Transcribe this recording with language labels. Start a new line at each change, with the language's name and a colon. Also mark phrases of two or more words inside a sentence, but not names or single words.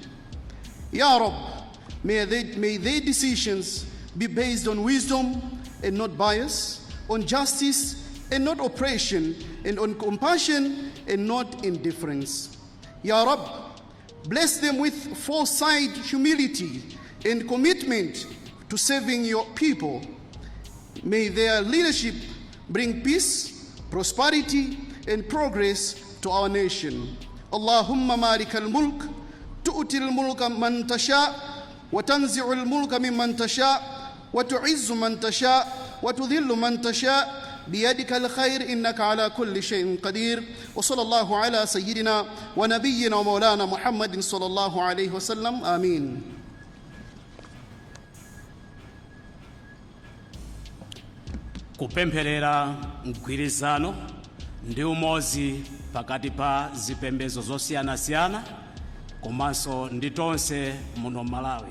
Arabic: يا رب,
English: may their decisions be based on wisdom and not bias, on justice and not oppression, and on compassion and not indifference.
Arabic: يا رب,
English: bless them with foresight, humility, and commitment to serving your people. May their leadership bring peace, prosperity, and progress to our nation.
Arabic: اللهم مالك الملك تؤتي الملك من تشاء وتنزع الملك ممن تشاء, وتعز من تشاء وتذل من تشاء بيدك الخير إنك على كل شيء قدير وصلى الله على سيدنا ونبينا ومولانا محمد صلى الله عليه وسلم آمين.
Nyanja: Kupempherera mgwirizano ndi umodzi pakati pa zipembedzo zosiyanasiyana komanso ndi tonse muno Malawi.